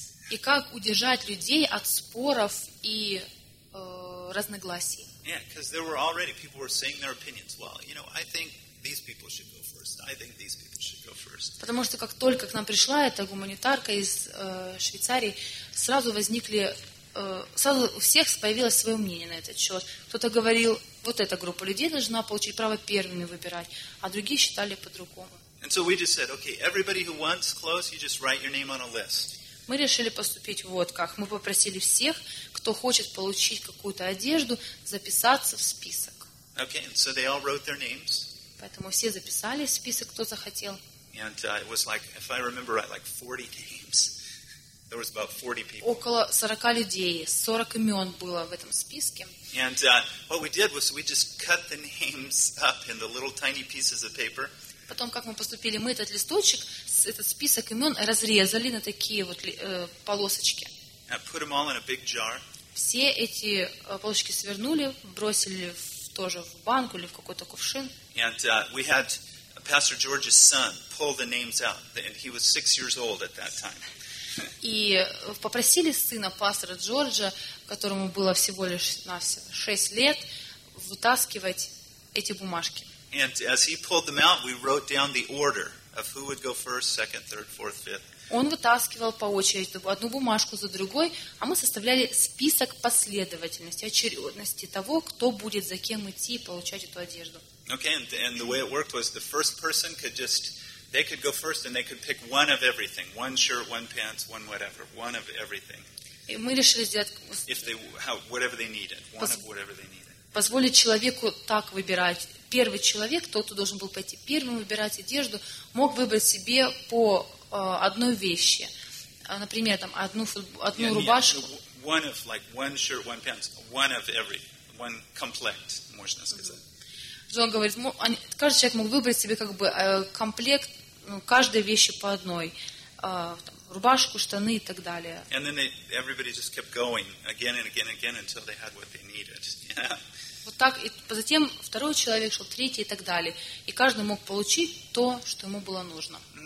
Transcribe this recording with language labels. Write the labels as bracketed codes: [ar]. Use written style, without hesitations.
[ru] И как удержать людей от споров и разногласий? [en] Yeah, because there were already people were saying their opinions. Well, you know, I think these people should go first. I think these people should go first. [ru] Потому что как только к нам пришла эта гуманитарка из Швейцарии, сразу возникли, сразу у всех появилось свое мнение на этот счет. Кто-то говорил, вот эта группа людей должна получить право первыми выбирать, а другие считали по-другому. [en] And so we just said, okay, everybody who wants clothes, you just write your name on a list. [ru] Мы решили поступить вот как. Мы попросили всех, кто хочет получить какую-то одежду, записаться в список. [en] Okay, and so they all wrote their names. [ru] Поэтому все записали в список, кто захотел. [en] And it was like, if I remember right, like 40 names. There was about 40 people. [ru] Около 40 людей, 40 имен было в этом списке. [en] And what we did was we just cut the names up into little tiny pieces of paper. [ru] Потом, как мы поступили, мы этот листочек, этот список имен разрезали на такие вот полосочки. [en] Put them all in a big jar. [ru] Все эти полосочки свернули, бросили тоже в банку или в какой-то кувшин. [en] And we had Pastor George's son pull the names out, and he was 6 years old at that time. [ru] И попросили сына пастора Джорджа, которому было всего лишь 6 лет, вытаскивать эти бумажки. [en] And as he pulled them out, we wrote down the order of who would go first, second, third, fourth, fifth. [ru] Он вытаскивал по очереди одну бумажку за другой, а мы составляли список последовательности, очередности того, кто будет за кем идти и получать эту одежду. [en] Okay, and the way it worked was the first person could just, they could go first and they could pick one of everything, one shirt, one pants, one whatever, one of everything. [ru] И мы решили сделать... [en] If they, how, whatever they needed, one of whatever they needed. [ru] Позволить человеку так выбирать. Первый человек, тот, кто должен был пойти первым выбирать одежду, мог выбрать себе по одной вещи. Например, там, одну рубашку. [en] One of, like, one shirt, one pants, one of every, one complete, [ru] можно сказать. Джон говорит, каждый человек мог выбрать себе как бы комплект, ну, каждой вещи по одной. Там, рубашку, штаны и так далее. [en] And then everybody just kept going again and again and again until they had what they needed. [ru] Вот так, и затем второй человек шел, третий и так далее. И каждый мог получить то, что ему было нужно.